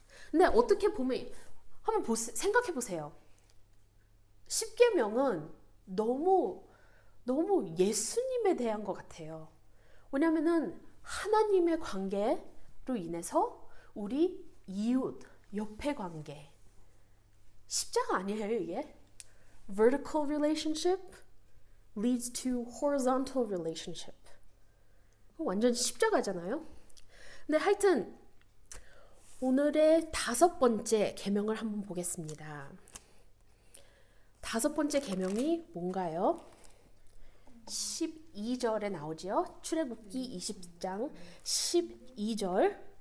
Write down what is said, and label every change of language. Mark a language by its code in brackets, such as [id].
[ko] 근데 어떻게 보면 한번 생각해 보세요. 10계명은 너무 예수님에 대한 것 같아요. 왜냐면은 하나님의 관계로 인해서 우리 이웃, 옆의 관계. 십자가 아니에요, 이게? [en] Vertical relationship leads to horizontal relationship. [ko] 완전 십자가잖아요. 근데 하여튼 오늘의 5번째 계명을 한번 보겠습니다. 5번째 계명이 뭔가요? 12절에 나오죠. 출애굽기 20장 12절.